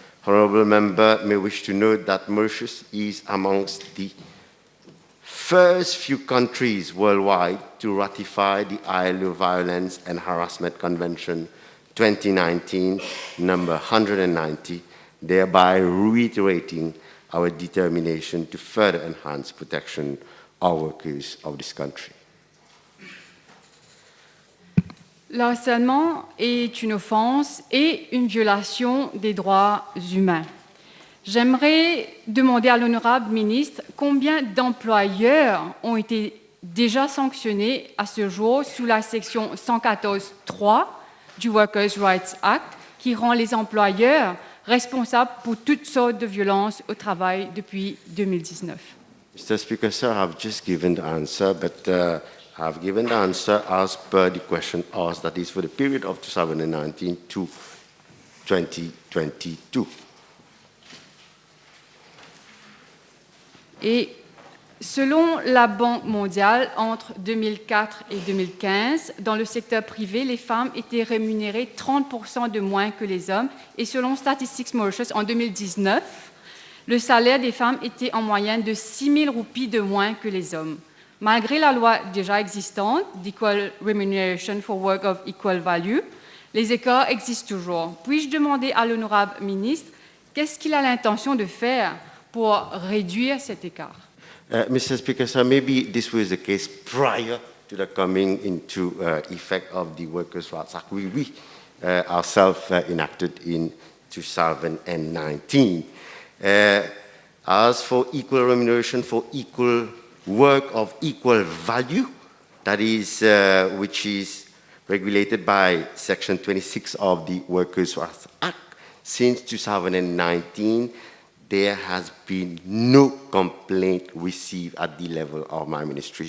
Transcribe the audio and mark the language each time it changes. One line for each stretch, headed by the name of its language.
English: Honourable member may wish to note that Mauritius is amongst the first few countries worldwide to ratify the ILO Violence and Harassment Convention 2019, number 190, thereby reiterating our determination to further enhance protection of workers of this country.
French: Le harcèlement est une offense et une violation des droits humains. J'aimerais demander à l'honorable ministre combien d'employeurs ont été déjà sanctionnés à ce jour sous la section 114.3 du Workers' Rights Act, qui rend les employeurs responsables pour toutes sortes de violences au travail depuis 2019.
English: Mr. Speaker, sir, I've just given the answer, but I've given the answer as per the question asked, that is for the period of 2019 to 2022.
French: Et selon la Banque mondiale, entre 2004 et 2015, dans le secteur privé, les femmes étaient rémunérées 30% de moins que les hommes. Et selon Statistics Mauritius, en 2019, le salaire des femmes était en moyenne de 6 000 roupies de moins que les hommes. Malgré la loi déjà existante, d'Equal Remuneration for Work of Equal Value, Les écarts existent toujours. Puis-je demander à l'honorable ministre qu'est-ce qu'il a l'intention de faire pour réduire cet écart?
English: Mr. Speaker, sir, maybe this was the case prior to the coming into effect of the Workers' Rights Act we ourselves enacted in 2019. As for equal remuneration for equal work of equal value, that is, which is regulated by Section 26 of the Workers' Rights Act, since 2019, there has been no complaint received at the level of my ministry.